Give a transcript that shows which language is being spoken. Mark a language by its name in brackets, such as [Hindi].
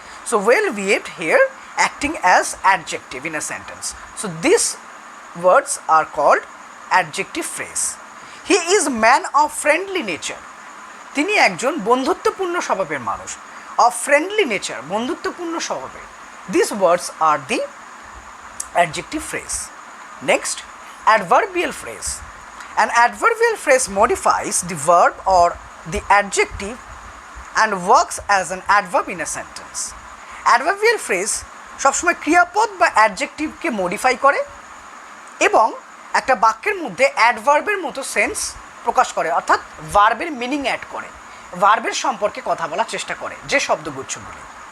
[English] So well behaved here acting as adjective in a sentence. So these words are called adjective phrase. He is man of friendly nature. [Bangla] তিনি একজন বন্ধুত্বপূর্ণ স্বভাবের মানুষ। [English] of friendly nature, [Bangla] বন্ধুত্বপূর্ণ স্বভাবের। [English] These words are the adjective phrase. Next, adverbial phrase. An adverbial phrase modifies the verb or the adjective and works as an adverb in a sentence. [Bangla] Adverbial phrase সবসময় ক্রিয়াপদ বা অ্যাডজেক্টিভকে modify করে এবং একটা বাক্যের মধ্যে অ্যাডভার্বের মতো সেন্স প্রকাশ করে, অর্থাৎ ভার্বের মিনিং অ্যাড করে, ভার্বের সম্পর্কে কথা বলার চেষ্টা করে যে শব্দগুচ্ছগুলি।